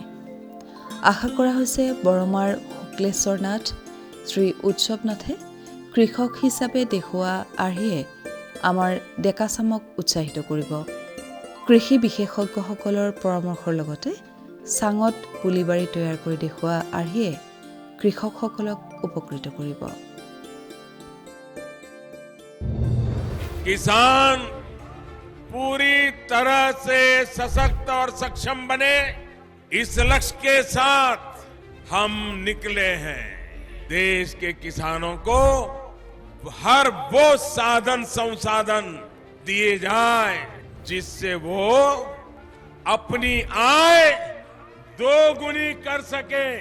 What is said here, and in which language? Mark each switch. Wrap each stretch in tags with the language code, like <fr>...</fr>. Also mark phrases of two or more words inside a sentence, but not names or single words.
<as>আশা কৰা হৈছে বৰমাৰ শুক্লেশ্বৰ নাথ শ্ৰী উৎসৱ নাথে কৃষক হিচাপে দেখুওৱা আৰ্হিয়ে আমাৰ ডেকাচামক উৎসাহিত কৰিব। কৃষি বিশেষজ্ঞসকলৰ পৰামৰ্শৰ লগতে চাঙত পুলিবাৰী তৈয়াৰ কৰি দেখুওৱা আৰ্হিয়ে কৃষকসকলক উপকৃত কৰিব।</as> <hi>किसान पूरी तरह से सशक्त और सक्षम बने, इस लक्ष्य के साथ हम निकले हैं। देश के किसानों को हर वो साधन संसाधन दिए जाए जिससे वो अपनी आय दोगुनी कर सके।</hi>